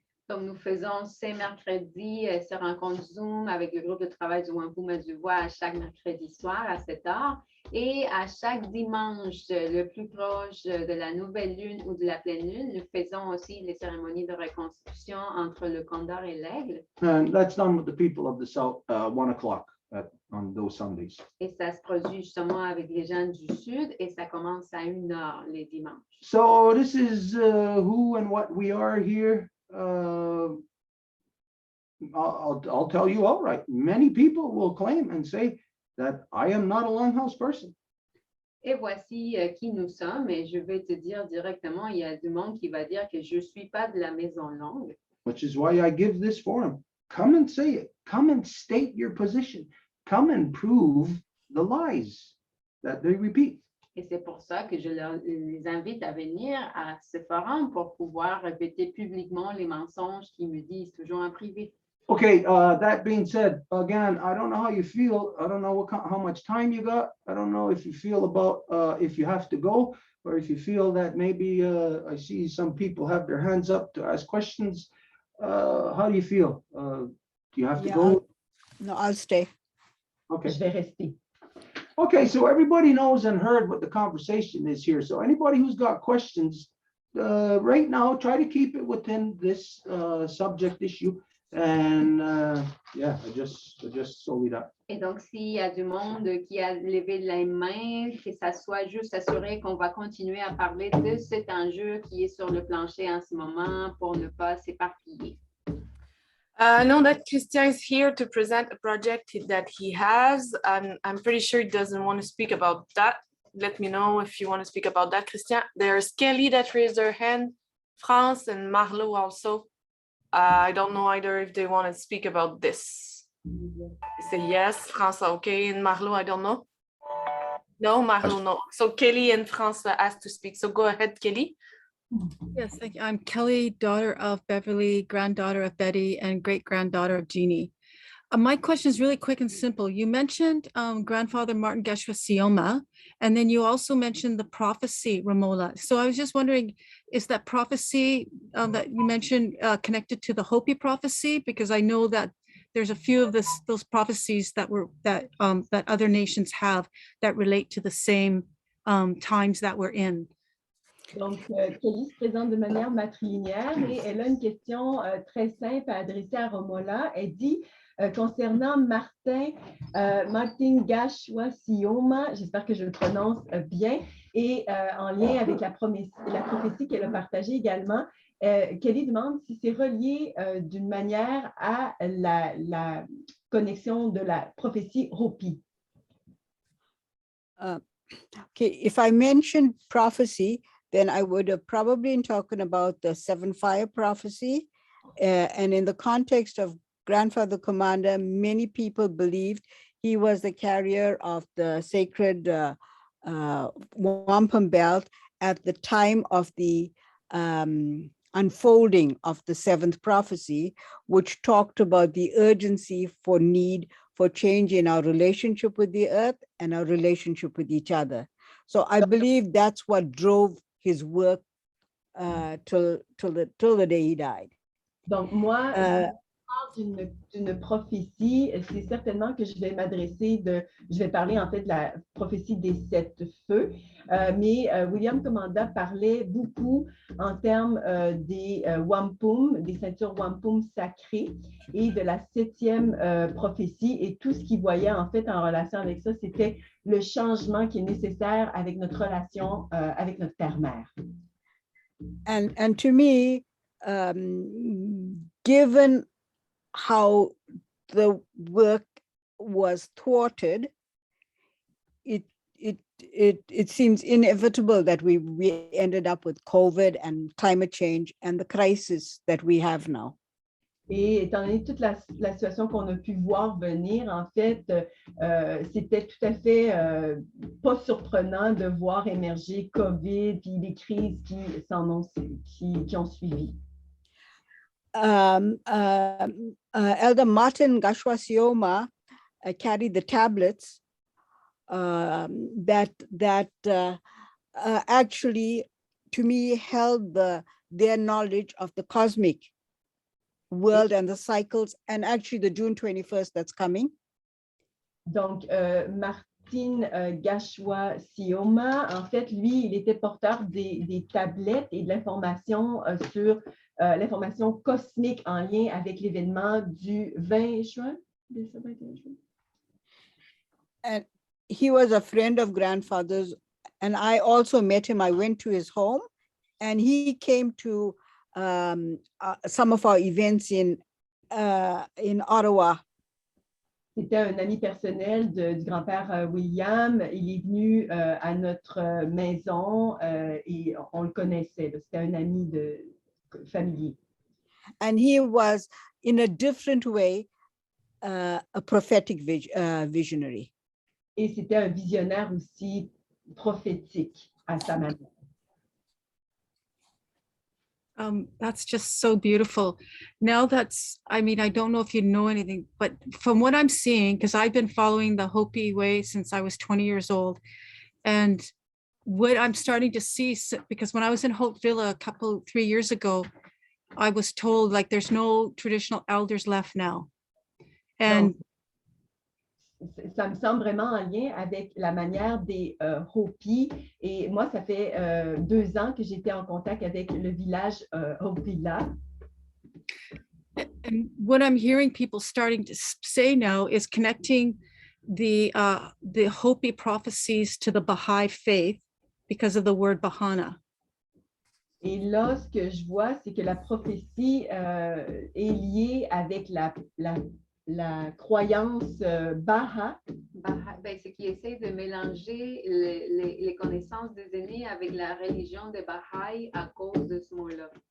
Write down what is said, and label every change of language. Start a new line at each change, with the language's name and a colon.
French: Donc, nous faisons ces mercredis, ces rencontres Zoom avec le groupe de travail du Wampum et du Voies à chaque mercredi soir à 7 heures. Et à chaque dimanche, le plus proche de la nouvelle lune ou de la pleine lune, nous faisons aussi les cérémonies de reconstitution entre le condor et l'aigle.
English: And that's done with the people of the South, 1 o'clock on those Sundays.
French: Et ça se produit justement avec les gens du Sud et ça commence à 1 heure les dimanches.
English: So this is who and what we are here. I'll tell you outright. Many people will claim and say that I am not a Longhouse person.
French: Et voici qui nous sommes. Et je vais te dire directement, il y a du monde qui va dire que je ne suis pas de la maison longue.
English: Which is why I give this forum. Come and say it. Come and state your position. Come and prove the lies that they repeat.
French: Et c'est pour ça que je les invite à venir à ce forum pour pouvoir répéter publiquement les mensonges qu'ils me disent toujours en privé.
English: Okay, that being said, again, I don't know how you feel. I don't know how much time you got. I don't know if you feel about if you have to go, or if you feel that maybe I see some people have their hands up to ask questions. How do you feel? Do you have to go? No, I'll stay. Okay.
French: Je vais rester.
English: Okay, so everybody knows and heard what the conversation is here. So anybody who's got questions, right now, try to keep it within this subject issue. And yeah, I just solely that.
French: Et donc, s'il y a du monde qui a levé la main, que ça soit juste assuré qu'on va continuer à parler de cet enjeu qui est sur le plancher en ce moment pour ne pas s'éparpiller.
English: I know that Christian is here to present a project that he has, and I'm pretty sure he doesn't want to speak about that. Let me know if you want to speak about that, Christian. There's Kelly that raised their hand, France and Marlo also. I don't know either if they want to speak about this. You say yes, France, okay, and Marlo, I don't know. No, Marlo, no. So Kelly and France asked to speak. So go ahead, Kelly. Yes, thank you. I'm Kelly, daughter of Beverly, granddaughter of Betty, and great-granddaughter of Jeannie. My question is really quick and simple. You mentioned grandfather Martin Geshwa Sioma, and then you also mentioned the prophecy, Ramola. So I was just wondering, is that prophecy that you mentioned connected to the Hopi prophecy? Because I know that there's a few of those prophecies that other nations have that relate to the same times that we're in.
French: Donc, Kelly se présente de manière matrilinéaire et elle a une question très simple à adresser à Romola. Elle dit, concernant Martin Gashwa-Sioma, j'espère que je le prononce bien, et en lien avec la prophétie qu'elle a partagée également, Kelly demande si c'est relié d'une manière à la connexion de la prophétie Hopi.
English: Okay, if I mentioned prophecy, then I would have probably been talking about the 7-fire prophecy. And in the context of Grandfather Commander, many people believed he was the carrier of the sacred wampum belt at the time of the unfolding of the 7th prophecy, which talked about the urgency for need for change in our relationship with the earth and our relationship with each other. So I believe that's what drove his work till the day he died.
French: Donc, moi, d'une prophétie, c'est certainement que je vais je vais parler en fait de la prophétie des 7 feux, mais William Commanda parlait beaucoup en termes des wampum, des ceintures wampum sacrées et de la 7e prophétie, et tout ce qu'il voyait en fait en relation avec ça, c'était le changement qui est nécessaire avec notre relation avec notre terre-mère.
English: And to me, given how the work was thwarted, it seems inevitable that we ended up with COVID and climate change and the crisis that we have now.
French: Et étant donné toute la situation qu'on a pu voir venir, en fait, c'était tout à fait pas surprenant de voir émerger COVID et les crises qui ont suivi.
English: Elder Martin Gashwa-Sioma carried the tablets that actually, to me, held their knowledge of the cosmic world and the cycles, and actually the June 21st that's coming.
French: Donc, Martin Gashwa-Sioma, en fait, lui, il était porteur des tablettes et de l'information sur l'information cosmique en lien avec l'événement du 20 juin.
English: And he was a friend of Grandfather's, and I also met him. I went to his home, and he came to some of our events in Ottawa.
French: C'était un ami personnel du grand-père William. Il est venu à notre maison et on le connaissait. C'était un ami familier.
English: And he was, in a different way, a prophetic visionary.
French: Et c'était un visionnaire aussi prophétique à sa manière.
English: That's just so beautiful. Now I mean, I don't know if you know anything, but from what I'm seeing, because I've been following the Hopi way since I was 20 years old, and what I'm starting to see, because when I was in Hope Villa 3 years ago, I was told like there's no traditional elders left now. And
French: ça me semble vraiment en lien avec la manière des Hopi. Et moi, ça fait 2 ans que j'étais en contact avec le village Hopi là.
English: And what I'm hearing people starting to say now is connecting the Hopi prophecies to the Baha'i faith because of the word Bahana.
French: Et là, ce que je vois, c'est que la prophétie est liée avec la croyance Baha. Ben, c'est qu'ils essaient de mélanger les connaissances des aînés avec la religion des Baha'i à cause de ce mot-là.